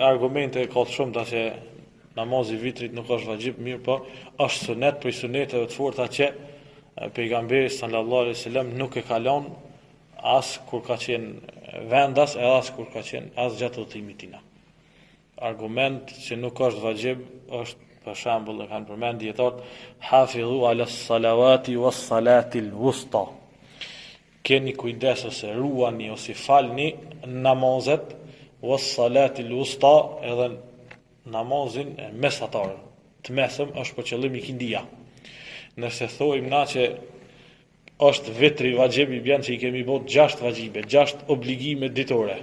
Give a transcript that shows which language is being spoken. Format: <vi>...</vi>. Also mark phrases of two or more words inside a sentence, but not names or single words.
<sq>Argumente ka të shumta që namazi i vitrit nuk është vajib, mirë po është sunet për suneteve të forta që pejgamberi</sq> <ar>صلى الله عليه وسلم</ar> <sq>nuk e ka lënë as kur ka qenë vendas, edhe as kur ka qenë as gjatë udhëtimit tina. Argument që nuk është vajib është për shembull e kanë përmend dietar</sq> <ar>حافظوا على الصلوات والصلاة الوسطى.</ar> <sq>Keni kujdes ose ruani ose falni namazet</sq> <ar>والصلاة الوسطى,</ar> <sq>edhe namazin mesatar, të mesëm është për qëllim ikindia. Nëse thojmë na që është vitri vajib, i bën që i kemi bërë 6 vajibe, 6 obligime ditore.</sq>